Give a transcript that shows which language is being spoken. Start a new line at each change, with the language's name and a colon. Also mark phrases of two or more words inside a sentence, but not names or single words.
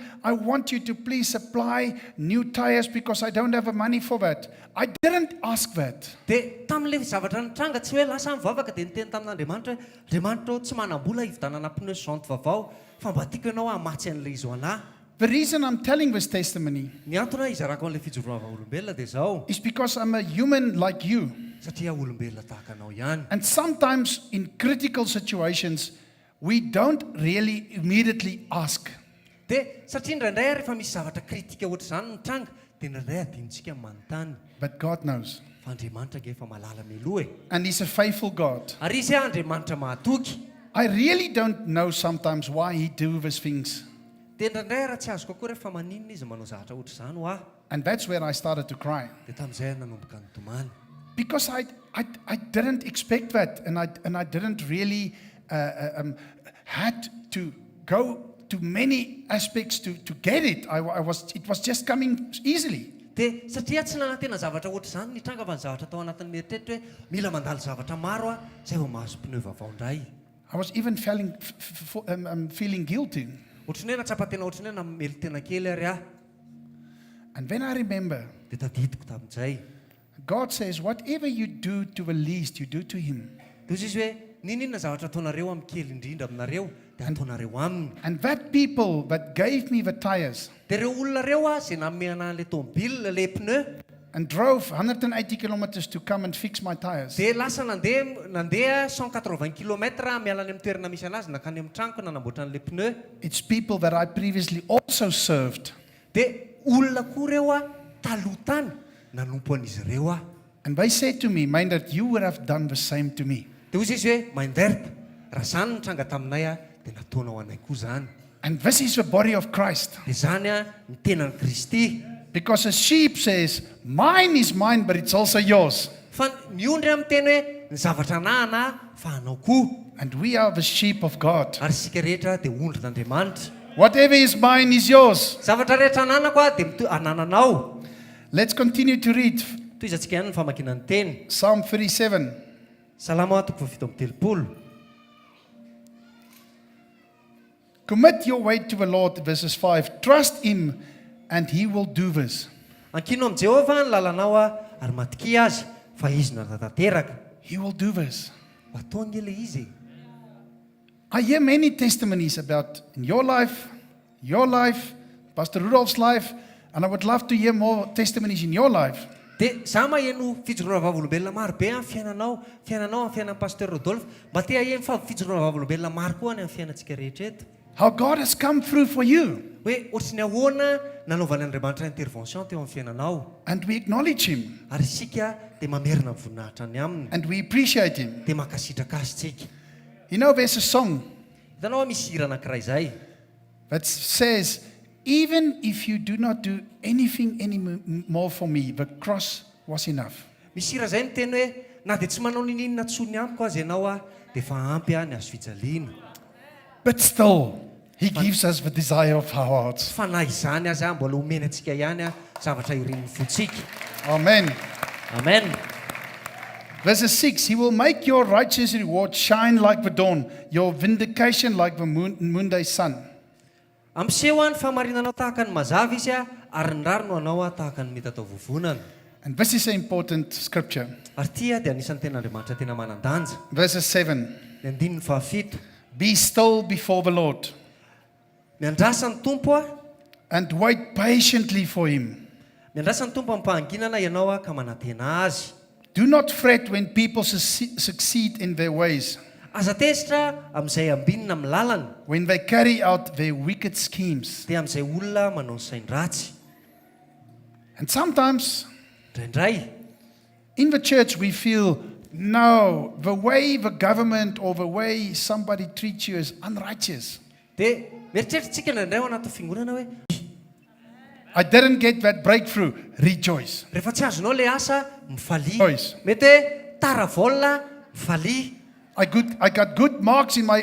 English: I want you to please supply new tires because I don't have the money for that. I didn't ask that.
Malagasy: Dia tamin'ilay zavatra nitranga tsy hoe lasa mivavaka dia niteny tamin'Andriamanitra hoe Andriamanitra tsy manam-bola hividanana pneu janty vaovao fa mba tiako ianao hamatsy an'ilay izy ho anahy.
English: The reason I'm telling this testimony
Malagasy: Ny antony izarako an'ilay fijoroana vavolombelona dia izao.
English: is because I'm a human like you.
Malagasy: Satria olombelona tahaka anao ihany.
English: And sometimes in critical situations, we don't really immediately ask.
Malagasy: Dia satria indraindray rehefa misy zavatra kritika ohatr' izany nitranga dia indraindray adinontsika ny manontany.
English: But God knows.
Malagasy: Fa Andriamanitra ge efa malala mialoha e.
English: And He's a faithful God.
Malagasy: Ary izy Andriamanitra mahatoky.
English: I really don't know sometimes why He do these things.
Malagasy: Dia indraindray raha tsy azoko akory fa maninona izy manao zavatra ohatr' izany ho aho.
English: And that's where I started to cry.
Malagasy: Dia tamin'izay nanomboka nitomany.
English: Because I didn't expect that. And I didn't really had to go to many aspects to get it. It was just coming easily.
Malagasy: Dia satria tsy nanantena zavatra ohatr' izany nitranga fa ny zavatra tao anatin'ny mieritreritra hoe mila mandalo zavatra maro izay vao mahazo pneu vaovao indray.
English: I was even feeling guilty.
Malagasy: Ohatry ny hoe natsapa-tena ohatry ny hoe namely tena kely ary aho.
English: And then I remember,
Malagasy: Dia tadidiko tamin'izay.
English: God says, whatever you do to the least, you do to Him.
Malagasy: Dia izy hoe ninona zavatra ataonareo amin'ny kely indrindra aminareo dia ataonareo aminy.
English: And that people that gave me the tires
Malagasy: Dia ireo olona reo izay nanome anahy ilay tômôbila ilay pneu
English: and drove 180 kilometers to come and fix my tires,
Malagasy: dia lasa nandeha 180 kilometra miala any amin'ny toerana misy anazy nakany amin'ny tranoko nanamboatra an'ilay pneu.
English: it's people that I previously also served.
Malagasy: Dia olona koa reo taloha tany nanompo an'izy ireo
English: And they said to me, mind that you would have done the same to me.
Malagasy: Dia hozy izy hoe mainderta raha izany nitranga taminay dia nataonao anay koa izany.
English: And this is the body of Christ.
Malagasy: Dia izany ny tenan'i Kristy.
English: Because a sheep says, mine is mine, but it's also yours.
Malagasy: Fa miondry amin'ny teny hoe ny zavatra anahana fa anao koa.
English: And we are the sheep of God.
Malagasy: Ary sika rehetra dia ondrin'Andriamanitra.
English: Whatever is mine is yours.
Malagasy: Zavatra rehetra ananako dia anananao.
English: Let's continue to read
Malagasy: Toy izantsika ihany ny famakiana ny teny.
English: Psalm 37.
Malagasy: Salama toko fafito amby telopolo.
English: Commit your way to the Lord, verses 5. Trust Him and He will do this.
Malagasy: Ankino amin'i Jehovah ny lalanao ary matiky azy fa izy natateraka.
English: He will do this.
Malagasy: Ataony ilay izy.
English: I hear many testimonies about in your life, Pastor Rudolph's life, and I would love to hear more testimonies in your life.
Malagasy: Dia za maheno fijoroana vavolombelona maro be amin'ny fiainanao amin'ny fiainan'ny Pasteur Rodolphe. Mba te aheno fa fijoroana vavolombelona maro koa any amin'ny fiainantsika rehetra eto.
English: How God has come through for you.
Malagasy: Hoe ohatrany ahoana nanaovany Andriamanitra intervention teo amin'ny fiainanao.
English: And we acknowledge Him.
Malagasy: Ary isika dia mamerina ny voninahitra any aminy.
English: And we appreciate Him.
Malagasy: Dia mankasitraka azy tsika.
English: You know, there's a song
Malagasy: Hitanao misy hira anankiray izay.
English: that says, even if you do not do anything anymore for me, the cross was enough.
Malagasy: Misy hira izay miteny hoe na dia tsy manao ninina tsony amiko azy ianao dia efa ampy ny azo fijaliana.
English: But still, He gives us the desire of our hearts.
Malagasy: Fa na izany azy mbola omena antsika ihany zavatra irin'ny fotsika.
English: Amen. Amen. Verse 6, He will make your righteous reward shine like the dawn, your vindication like the noonday sun.
Malagasy: Amseho ny famarinanao tahaka ny mazava izy ary ny rarino anao tahaka ny mety atao vovonana.
English: And this is an important scripture.
Malagasy: Ary tia dia anisan'ny ten'Andriamanitra tena manan-danja.
English: Verse 7,
Malagasy: Ny andininy fahafito.
English: be still before the Lord
Malagasy: Miandrasa ny tompo
English: and wait patiently for Him.
Malagasy: miandrasa ny tompo amin'ny fahanginana ianao ka manantena azy.
English: Do not fret when people succeed in their ways,
Malagasy: Aza tesitra amin'izay ambinina amin'ny lalana
English: when they carry out their wicked schemes.
Malagasy: dia amin'izay olona manao ny sainy ratsy.
English: And sometimes
Malagasy: Indraindray
English: in the church we feel, no, the way the government or the way somebody treats you is unrighteous.
Malagasy: dia mieritreritritsika indraindray ao anaty fiangonana hoe
English: I didn't get that breakthrough. Rejoice.
Malagasy: rehefa tsy azonao le asa mifalia.
English: Rejoice.
Malagasy: Mety hoe tara volna mifalia.
English: I got good marks in my